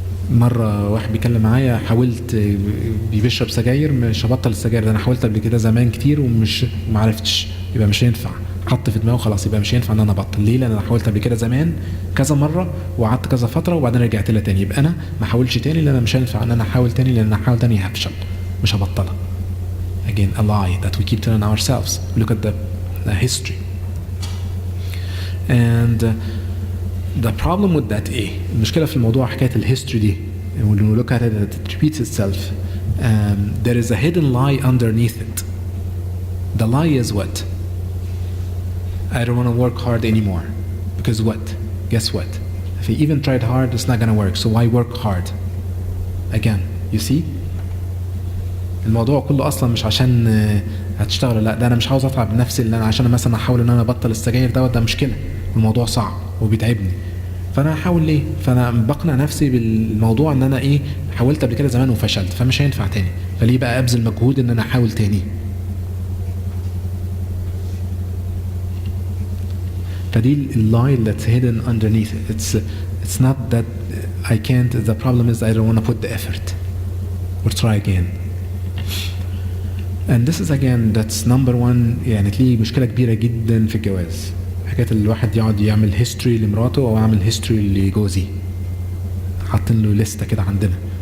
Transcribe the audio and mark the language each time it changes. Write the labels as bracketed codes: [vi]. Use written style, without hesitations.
[ar] مرة واحد بيكلم معايا حاولت بيشرب سجاير مش هبطل السجاير ده، انا حاولت قبل كده زمان كتير ومش معرفتش، يبقى مش هينفع. حط في دماغه خلاص يبقى مش هينفع ان انا ابطل. ليه؟ لان انا حاولت قبل كده زمان كذا مرة وقعدت كذا فترة وبعدين رجعت لها تاني، يبقى انا ما حاولش تاني لان انا مش هينفع ان انا احاول تاني، لان انا احاول تاني هفشل مش هبطلها. [en] Again, a lie that we keep telling ourselves. We look at the history. And the problem with that [ar] ايه؟ المشكلة في الموضوع حكاية الهيستوري دي. [en] When we look at it, it repeats itself. There is a hidden lie underneath it. The lie is what? I don't want to work hard anymore. Because what? Guess what? If I even tried hard, it's not going to work. So why work hard? Again, you see? [ar] الموضوع كله اصلا مش عشان هتشتغل، لا ده انا مش عاوز اتعب نفسي اللي انا عشان مثلا احاول ان انا ابطل السجاير ده مشكله، الموضوع صعب وبيتعبني، فانا هحاول ليه؟ فانا بقنع نفسي بالموضوع ان انا ايه حاولت قبل كده زمان وفشلت فمش هينفع تاني، فليه بقى ابذل مجهود ان انا احاول تاني؟ فدي اللاي [en] that's hidden underneath it. It's not that I can't, the problem is I don't want to put the effort. or try again. And this is again that's number one. [ar] يعني تلاقي مشكلة كبيرة جدا في الجواز، حكاية الواحد يقعد يعمل هيستوري لمراته أو يعمل هيستوري لجوزي، حاطين له لستة كده عندنا.